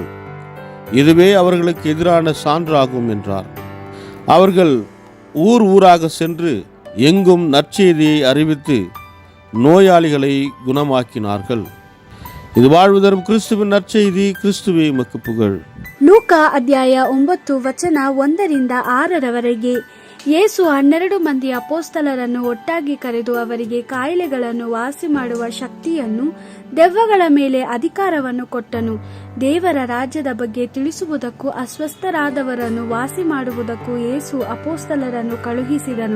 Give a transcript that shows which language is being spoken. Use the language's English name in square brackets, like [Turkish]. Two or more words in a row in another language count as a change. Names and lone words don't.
[Tamil] இதுவே அவர்களுக்கு எதிரான சான்றாகும் என்றார். அவர்கள் ஊர் ஊராக சென்று எங்கும் நற்செய்தியை அறிவித்து நோயாளிகளை குணமாக்கினார்கள். இது வாழ்வு தரும் கிறிஸ்துவின் நற்செய்தி. கிறிஸ்துவே உமக்கு புகழ். [Kannada] ಲೂಕಾ ಅಧ್ಯಾಯ 9 ವಚನ 1-6 ಯೇಸು 12 ಮಂದಿ ಅಪೋಸ್ತಲರನ್ನು ಒಟ್ಟಾಗಿ ಕರೆದು ಅವರಿಗೆ ಕಾಯಿಲೆಗಳನ್ನು ವಾಸಿ ಮಾಡುವ ಶಕ್ತಿಯನ್ನು, ದೆವ್ವಗಳ ಮೇಲೆ ಅಧಿಕಾರವನ್ನು ಕೊಟ್ಟನು. ದೇವರ ರಾಜ್ಯದ ಬಗ್ಗೆ ತಿಳಿಸುವುದಕ್ಕೂ ಅಸ್ವಸ್ಥರಾದವರನ್ನು ವಾಸಿ ಮಾಡುವುದಕ್ಕೂ ಯೇಸು ಅಪೋಸ್ತಲರನ್ನು ಕಳುಹಿಸಿದನು.